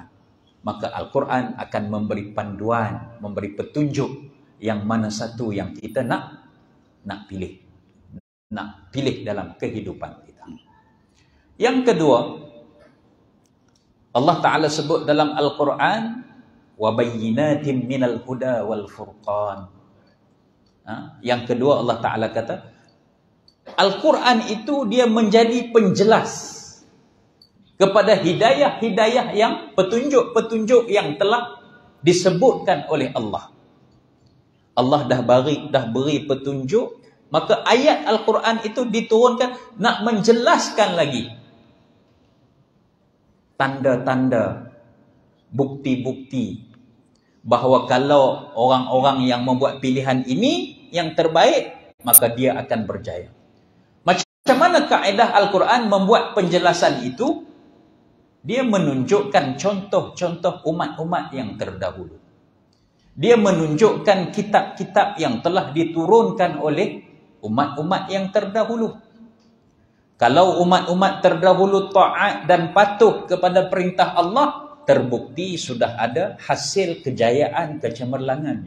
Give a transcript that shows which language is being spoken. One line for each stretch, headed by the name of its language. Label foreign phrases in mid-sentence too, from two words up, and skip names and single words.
Malay: Maka Al-Quran akan memberi panduan, memberi petunjuk yang mana satu yang kita nak pilih. Nak pilih dalam kehidupan kita. Yang kedua, Allah Ta'ala sebut dalam Al-Quran,
Arabic: وَبَيِّنَاتٍ مِنَ الْهُدَى وَالْفُرْقَانِ.
Malay: Yang kedua Allah Ta'ala kata, Al-Quran itu dia menjadi penjelas kepada hidayah-hidayah yang petunjuk-petunjuk yang telah disebutkan oleh Allah. Allah dah beri petunjuk, maka ayat Al-Quran itu diturunkan nak menjelaskan lagi tanda-tanda, bukti-bukti bahawa kalau orang-orang yang membuat pilihan ini yang terbaik, maka dia akan berjaya. Macam mana kaedah Al-Quran membuat penjelasan itu? Dia menunjukkan contoh-contoh umat-umat yang terdahulu. Dia menunjukkan kitab-kitab yang telah diturunkan oleh umat-umat yang terdahulu. Kalau umat-umat terdahulu taat dan patuh kepada perintah Allah, terbukti sudah ada hasil kejayaan kecemerlangannya.